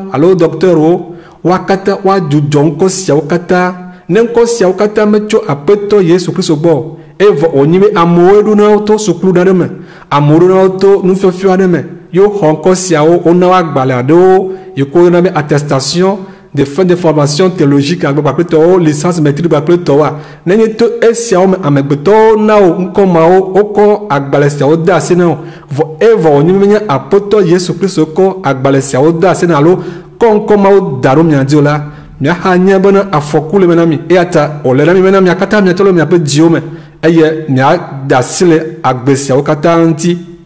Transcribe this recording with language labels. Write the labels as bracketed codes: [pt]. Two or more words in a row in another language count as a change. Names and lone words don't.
[ee] alo docteurwo woa katã woadzudzɔ ŋkɔ siawo katã ne ŋkɔ siawo katã metso aƒetɔ yesu kristu gbɔ evɔ wònyi be amewo ɖo na wo to sukulu ɖe me amewo ɖo na wo to nufiafia ɖe me yewo xɔ ŋkɔ siawo wona wo agbalẽ aɖewo yi ko yɔna be [fr] attestation de fin de formation théologique [ee] agbe kpakple tɔwo [fr] licence maîtrise [ee] kpakple tɔwoa nenye to esiawo me amegbetɔwo na wo ŋkɔ mawo wokɔ agbalẽ siawo de asi na wo vɔ evɔ wònyi be nye aƒetɔ yesu kristu kɔ agbalẽ siawo de asi na alo kɔnkɔ mawo da ɖo mia dzi o la miaxa nye bena afɔku le me na mi eya ta wòle na mi bena mia katã miatɔ le miaƒe dziwo me eye miada asi le agbe siawo katã ŋuti